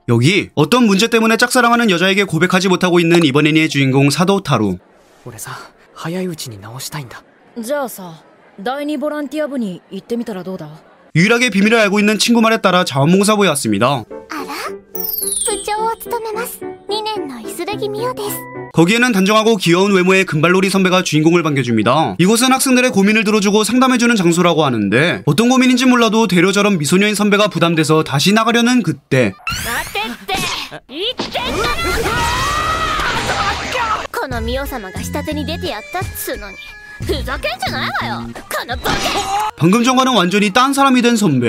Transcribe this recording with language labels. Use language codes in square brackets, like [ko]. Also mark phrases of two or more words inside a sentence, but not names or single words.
[ko] 여기 어떤 문제 때문에 짝사랑하는 여자에게 고백하지 못하고 있는 이번 애니의 주인공 사도 타루. [ja] 俺さ早いうちに直したいんだ。じゃあさ、第二ボランティア部に行ってみたらどうだ? [ko] 유일하게 비밀을 알고 있는 친구 말에 따라 자원봉사부에 왔습니다. 거기에는 단정하고 귀여운 외모의 금발놀이 선배가 주인공을 반겨줍니다. 이곳은 학생들의 고민을 들어주고 상담해주는 장소라고 하는데 어떤 고민인지 몰라도 되려 저런 미소녀인 선배가 부담돼서 다시 나가려는 그때 방금 전과는 완전히 딴 사람이 된 선배.